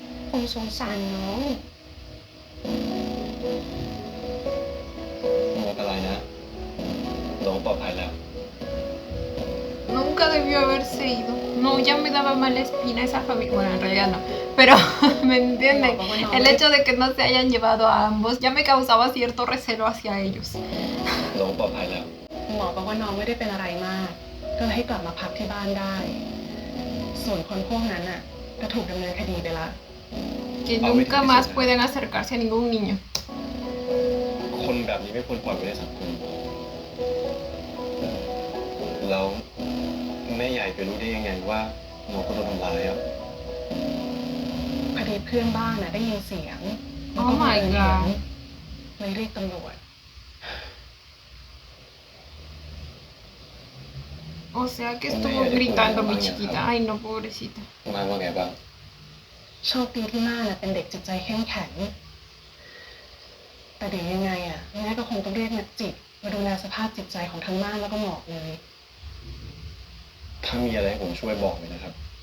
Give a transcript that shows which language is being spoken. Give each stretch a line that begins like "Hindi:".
Thai: Con สงสารน้อง ไม่เป็นไรนะ น้องปลอดภัยแล้ว
Spanish: Nunca debió haberse ido. No, ya me daba mala espina esa familia. Bueno, en realidad no. Pero, ¿me entienden? El hecho de que no se hayan llevado a ambos ya me causaba cierto recelo hacia ellos.
Thai: น้องปลอดภัยแล้ว หมอบอกว่าน้องไม่ได้เป็นอะไรมาก ก็ให้กลับมาพักที่บ้านได้ ส่วนคนพวกนั้นน่ะก็ถูกดำเนินคดีไปละ
Spanish: Que nunca más pueden acercarse a ningún niño.
Thai: คนแบบนี้ไม่ควรปล่อยไว้ในสังคม แล้วแม่ใหญ่ไปรู้ได้ยังไงว่าน้องก็โดนทำร้ายอ่ะ พอดีเพื่อนบ้านน่ะได้ยินเสียง
English: Oh my god.
Thai: เลยเรียกตำรวจ
Spanish: O sea que estuvo gritando mi chiquita. Ay, no, pobrecita.
Thai: มาว่าไงบ้าง โชคดีที่ม่าน่ะเป็นเด็กจิตใจเข้มแข็ง แต่เดี๋ยวยังไงอ่ะแม่ก็คงต้องเรียกนักจิตมาดูแลสภาพจิตใจของทั้งม่าแล้วก็หมอกเลย ถ้ามีอะไรให้ผมช่วยบอกเลยนะครับ